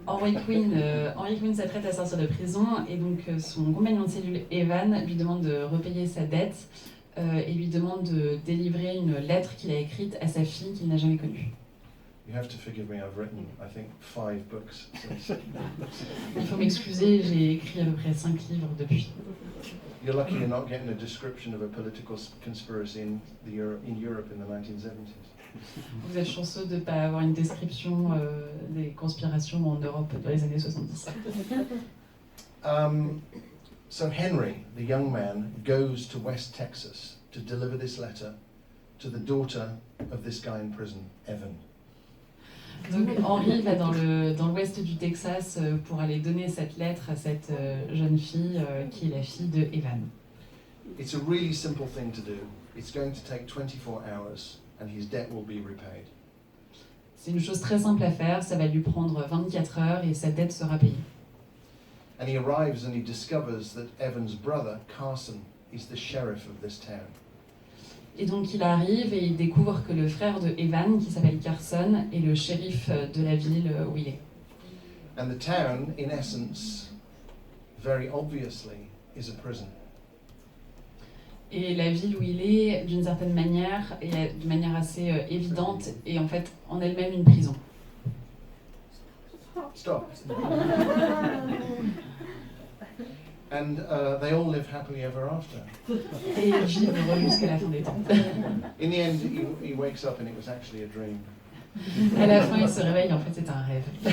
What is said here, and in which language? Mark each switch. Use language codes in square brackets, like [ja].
[fr] Henry Quinn s'apprête à sortir de prison et donc son compagnon de cellule Evan lui demande de repayer sa dette et lui demande de délivrer une lettre qu'il a écrite à sa fille qu'il n'a jamais connue. [en] You have to forgive me, I've written, I think, 5 books since. [fr] Il faut m'excuser, j'ai écrit à peu près 5 livres depuis. [en] You're lucky you're not getting a description of a political conspiracy in Europe in the 1970s. [fr] Vous êtes chanceux de ne pas avoir une description des conspirations en Europe dans les années 70. [en] So Henry, the young man, goes to West Texas to deliver this letter to the daughter of this guy in prison, Evan. [fr] Donc Henry va dans l'ouest du Texas pour aller donner cette lettre à cette jeune fille qui est la fille de Evan. [en] It's a really simple thing to do. It's going to take 24 hours and his debt will be repaid. [fr] C'est une chose très simple à faire, ça va lui prendre 24 heures et sa dette sera payée. [en] And he arrives and he discovers that Evan's brother, Carson, is the sheriff of this town. [fr] Et donc il arrive et il découvre que le frère de Evan, qui s'appelle Carson, est le shérif de la ville où il est. [en] And the town, in essence, very obviously, is a prison. [fr] Et la ville où il est, d'une certaine manière, et de manière assez évidente, est en fait en elle-même une prison. [en] Stop. And they all live happily ever after. [fr] Et ils vivent heureux jusqu'à la fin des temps. [en] In the end, he wakes up and it was actually a dream. [fr] À la fin, il se réveille, en fait, c'est un rêve.